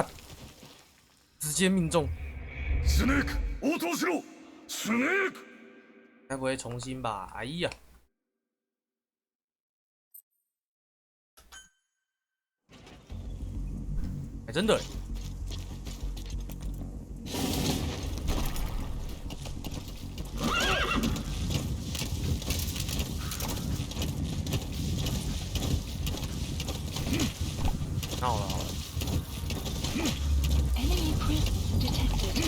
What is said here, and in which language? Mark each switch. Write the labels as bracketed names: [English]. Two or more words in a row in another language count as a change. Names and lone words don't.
[Chinese] 直接命中。 [Japanese] スネーク、応答しろ！スネーク！ [Chinese] 该不会重新吧？哎呀！哎，真的。好了。 [English] Enemy presence detected.